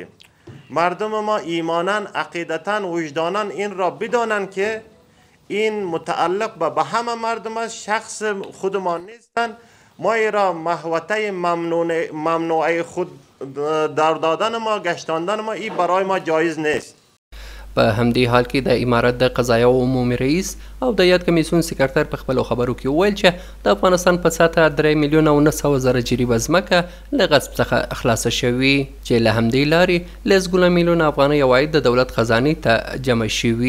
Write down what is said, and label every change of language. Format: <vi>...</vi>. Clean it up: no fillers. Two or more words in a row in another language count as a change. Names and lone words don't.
<fa>مردم ما ایمانا، عقیدتا، وجدانا این را بدانند که این متعلق به همه مردم است، شخص خودمان نیستند. ما ای را محوطه ممنوعه خود در دادن ما، گشتاندن ما، این برای ما جایز نیست.</fa> <ps>په همدې حال کې د امارت د قضایه عمومي رئیس او د یاد کمیسیون سکرتر په خپلو خبرو کې وویل چې د افغانستان په سطحه 3,900,000 جریبه ځمکه له غصب څخه خلاصه شوي چې له همدې لارې لسګونه میلیونه افغانۍ عواید د دولت خزانې ته جمع شوي.</ps>